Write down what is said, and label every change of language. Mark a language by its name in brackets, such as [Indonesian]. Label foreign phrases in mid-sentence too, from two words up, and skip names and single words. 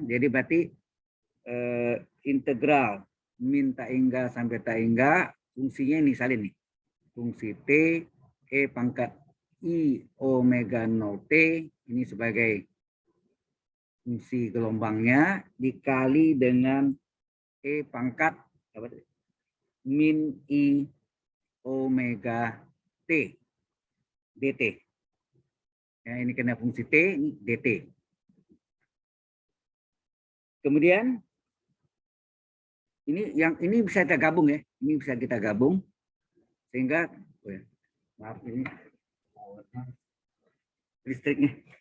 [Indonesian] Jadi berarti integral min tak hingga sampai tak hingga fungsinya ini salin nih. Fungsi T E pangkat I omega 0 T ini sebagai fungsi gelombangnya dikali dengan E pangkat min I omega T dt. Ya, ini kena fungsi T, ini dt. Kemudian ini bisa kita gabung ya. Ini bisa kita gabung sehingga maaf ini listriknya.